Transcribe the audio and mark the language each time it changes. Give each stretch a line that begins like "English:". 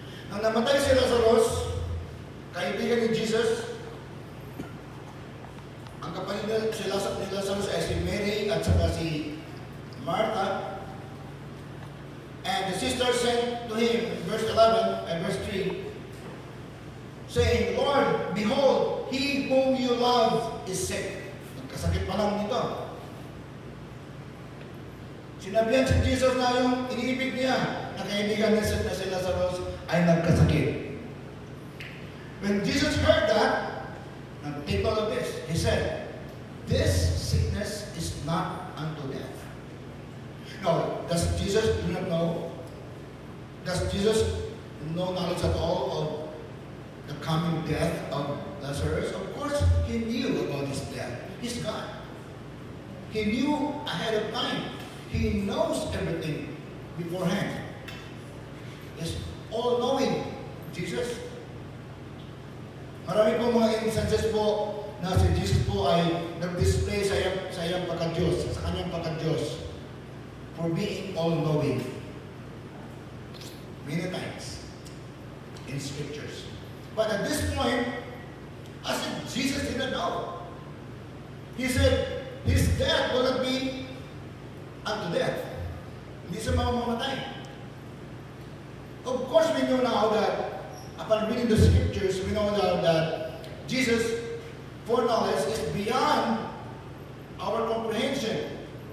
Filipino: Nang namatay si Lazarus, kaibigan ni Jesus, ang kapatid ni Lazarus ay si Mary at saka si Martha.
English: And the sister sent to him, verse 11 and verse 3, saying, Lord, behold, he whom you love is sick.
Filipino: Nagkasakit pa lang nito. Sinabihan si Jesus na yung iniibig niya na kaibigan na si Lazarus ay nagkasakit.
English: When Jesus heard that, take note of this, he said, this sickness is not unto death. Now, does Jesus do not know? Does Jesus know knowledge at all of the coming death of Lazarus? Of course, he knew about his death. He's God. He knew ahead of time. He knows everything beforehand. He's all-knowing, Jesus.
Filipino: Marami po mga instances po na si Jesus po ay nag-display sa iyang pagka-Diyos, sa kanyang pagka-Diyos,
English: for being all-knowing. Many times in scriptures. But at this point, as if Jesus didn't know. He said, his death will not be unto death.
Filipino: Hindi siya mamamatay.
English: Of course, we know now that upon reading the scriptures, we know now that Jesus' foreknowledge is beyond our comprehension.